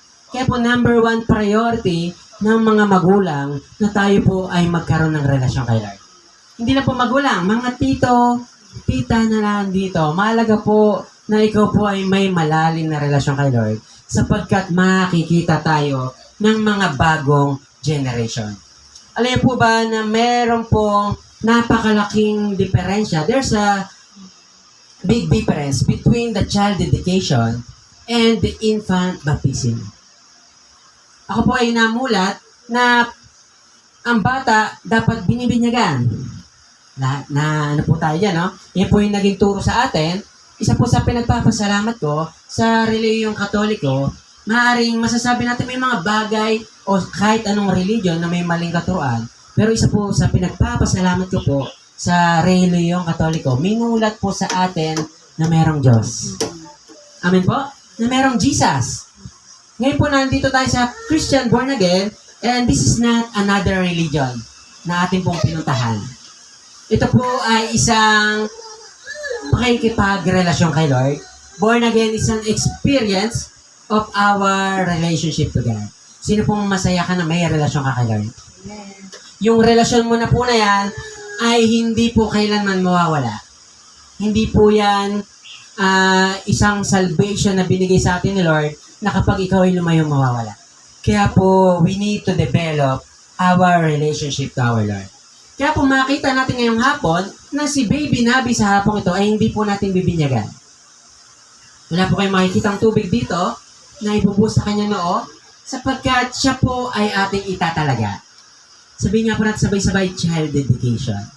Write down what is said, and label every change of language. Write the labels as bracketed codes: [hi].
[tl] Kaya po, number one priority ng mga magulang na tayo po ay magkaroon ng relasyon kay Lord. Hindi na po magulang, mga tito, tita na lang dito. Mahalaga po na ikaw po ay may malalim na relasyon kay Lord sapagkat makikita tayo ng mga bagong generation. Alam niyo po ba na meron pong napakalaking diferensya? [en] There's a big difference between the child dedication and the infant baptism. [tl] Ako po ay namulat na ang bata dapat binibinyagan. Na ano po tayo dyan, no? Yan po yung naging turo sa atin. Isa po sa pinagpapasalamat ko sa reliyong Katoliko, maaaring masasabi natin may mga bagay o kahit anong religion na may maling katuruan. Pero isa po sa pinagpapasalamat ko po sa reliyong Katoliko, minulat po sa atin na merong Diyos. Amen po? Na merong Jesus. Ngayon po nandito tayo sa Christian born again [en] and this is not another religion [tl] na ating pong pinuntahan. Ito po ay isang pakikipagrelasyon kay Lord. [en] Born again is an experience of our relationship to God. [tl] Sino pong masaya ka na may relasyon ka kay Lord? Yung relasyon mo na po na yan ay hindi po kailanman mawawala. Hindi po yan isang salvation na binigay sa atin ni Lord na kapag ikaw ay lumayo mawawala. Kaya po, [en] we need to develop our relationship to our Lord. [tl] Kaya po makita natin ngayong hapon na si Baby Nabi sa hapong ito ay hindi po natin bibinyagan. Wala po kayong makikitang tubig dito na ibubuhos sa kanya noo sapagkat siya po ay ating itatalaga. Sabihin nga po natin sabay-sabay, child dedication.